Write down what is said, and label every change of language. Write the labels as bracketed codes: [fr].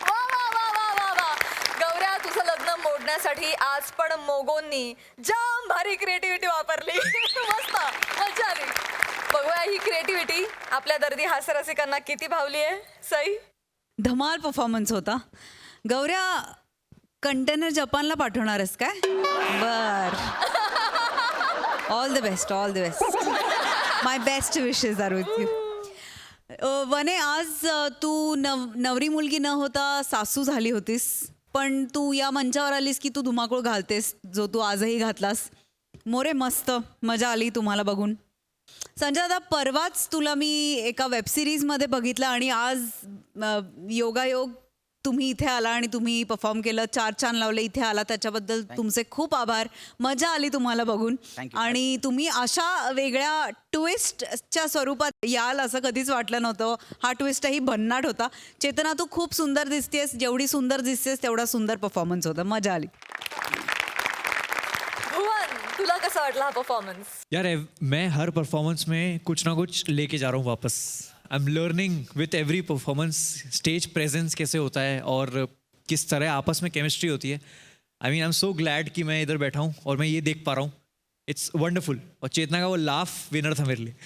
[mr] गौऱ्या तुझं लग्न मोडण्यासाठी आज पण मोगोंनी जाम भारी क्रिएटिव्हिटी वापरली. मस्त मजा आली. बघूया ही क्रिएटिव्हिटी आपल्या दर्दी हास्यरसिकांना किती भावली आहे. सई धमाल परफॉर्मन्स होता. गौऱ्या कंटेनर जपानला पाठवणारच काय? [en] बर. All the best, all the best. My best wishes are with you. [mr] वने आज तू नवरी मुलगी न होता सासू झाली होतीस, पण तू या मंचावर आलीस की तू धुमाकूळ घालतेस, जो तू आजही घातलास. मोरे मस्त मजा आली तुम्हाला बघून. संजय दादा परवाच तुला मी एका वेबसिरीजमध्ये बघितलं आणि आज योगायोग तुम्ही इथे आला आणि तुम्ही परफॉर्म केलं, 4 चांद लावले, इथे आला, त्याच्याबद्दल तुमचे खूप आभार. मजा आली तुम्हाला बघून. आणि तुम्ही अशा वेगळ्या ट्विस्टच्या स्वरूपात याल असं कधीच वाटलं नव्हतं. हा ट्विस्टही भन्नाट होता. चेतना तू खूप सुंदर दिसतेस, जेवढी सुंदर दिसतेस तेवढा सुंदर परफॉर्मन्स होता. मजा आली. कसा वाटला हा परफॉर्मन्स? [hi] यार मैं हर परफॉर्मेंस में कुछ ना कुछ लेके जा रहा हूँ वापस. [en] I am learning with every performance. [hi] Stage presence कैसे होता है और किस तरह आपस में केमिस्ट्री होती है. [en] I mean I am so glad [hi] कि मैं इधर बैठा हूँ और मैं ये देख पा रहा हूँ. [en] It's wonderful. [hi] और चेतना का वो लाफ विनर था मेरे लिए.